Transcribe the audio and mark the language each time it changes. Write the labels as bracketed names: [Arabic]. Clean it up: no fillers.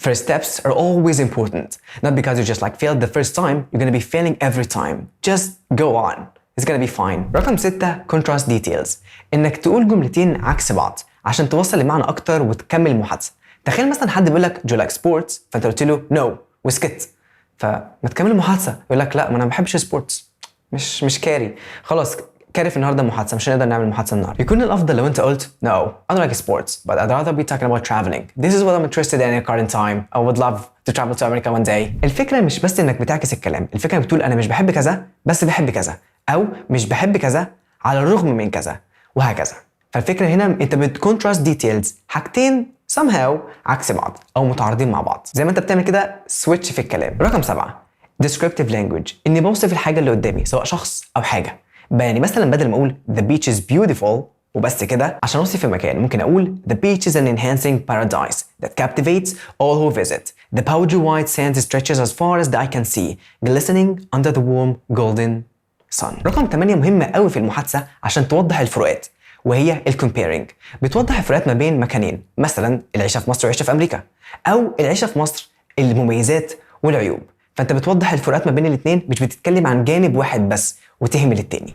[English] First steps are always important. Not because you just like failed the first time, you're gonna be failing every time. Just go on. It's gonna be fine. [Arabic] رقم 6 [English] contrast details، [Arabic] انك تقول جملتين عكس بعض عشان توصل المعنى اكتر وتكمل المحادثة. تخيل مثلا حد بيقول لك [English] do you like sports، [Arabic] فانت قلت له no وسكت، فما تكمل المحادثة، يقول لك لا ما انا ما بحبش سبورتس، مش كاري، خلاص كارف النهارده المحادثه، مش هنقدر نعمل محادثه النهارده. يكون الافضل لو انت قلت [English] no I don't like sports but I'd rather be talking about traveling. This is what I'm interested in at current time. I would love to travel to America one day. [Arabic] الفكره مش بس انك بتعكس الكلام، الفكره بتقول انا مش بحب كذا بس بحب كذا، او مش بحب كذا على الرغم من كذا، وهكذا. فالفكره هنا انت بتكونتراست ديتيلز، حاجتين somehow عكس بعض او متعارضين مع بعض، زي ما انت بتعمل كده سويتش في الكلام. رقم 7 [English] descriptive language، [Arabic] اني بوصف الحاجه اللي قدامي سواء شخص او حاجه. يعني مثلا بدل ما اقول [English] the beach is beautiful [Arabic] وبس كده، عشان اوصف المكان ممكن اقول [English] the beach is an enhancing paradise that captivates all who visit. The powdery white sand stretches as far as the eye can see, glistening under the warm golden son. [Arabic] رقم 8 مهمة قوي في المحادثة عشان توضح الفروقات، وهي الكومبيرنج. بتوضح الفروقات ما بين مكانين، مثلا العيشة في مصر والعيشة في أمريكا، أو العيشة في مصر المميزات والعيوب. فأنت بتوضح الفروقات ما بين الاثنين، مش بتتكلم عن جانب واحد بس وتهمل التاني.